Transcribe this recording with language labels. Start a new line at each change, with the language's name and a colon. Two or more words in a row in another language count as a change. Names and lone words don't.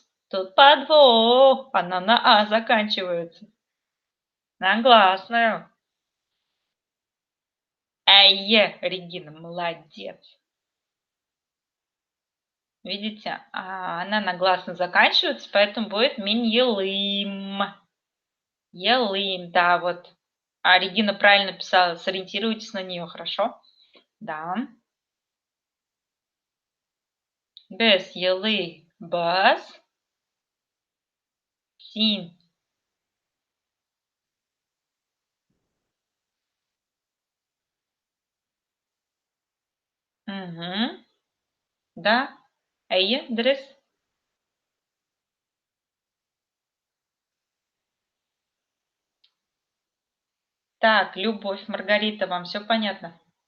Russian: Тут подвох. Она на А заканчивается. На гласную. Регина, молодец. Видите, она на гласную заканчивается, поэтому будет
Tatar: мин елым.
Russian: Елым, да, вот. А Регина правильно писала, сориентируйтесь на нее, хорошо?
Tatar: Да. Без елы, бас, син.
Russian: Угу. Да. Дрес. Так, Любовь, Маргарита, вам все понятно?